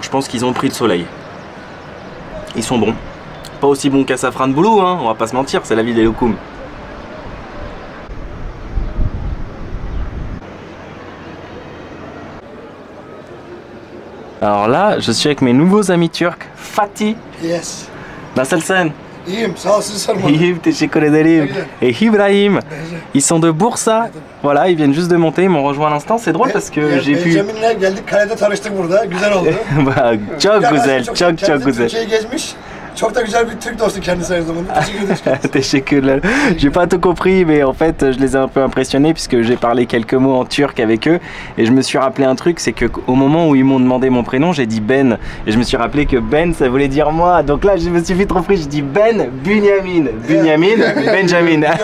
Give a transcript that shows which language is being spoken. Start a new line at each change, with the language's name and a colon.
French: Je pense qu'ils ont pris le soleil. Ils sont bons. Pas aussi bons qu'à Safranbolu, hein, on va pas se mentir, c'est la ville des loukoums. Alors là, je suis avec mes nouveaux amis turcs, Fatih,
English: Yes.
Turkish: Nasılsın, İyiyim, sağ ol, siz sormalı. İyiyim, teşekkür ederim,
French: et Ibrahim. Ils sont de Bursa, voilà, ils viennent juste de monter, ils m'ont rejoint à l'instant. C'est drôle parce que j'ai pu...
Turkish: Benjamin'le geldik, kalede tanıştık burada, güzel oldu. Çok güzel, çok güzel. Türkiye'yi gezmiş. Çok da güzel bir Türk dostu kendisi aynı zamanda. Teşekkür ederiz.
French: J'ai pas tout compris, mais en fait je les ai un peu impressionnés puisque j'ai parlé quelques mots en turc avec eux et je me suis rappelé un truc, c'est que au moment où ils m'ont demandé mon prénom, j'ai dit Ben et je me suis rappelé que Ben ça voulait dire moi. Donc là je me suis vite repris, je dis Ben Bunyamin, Bunyamin, Benjamin.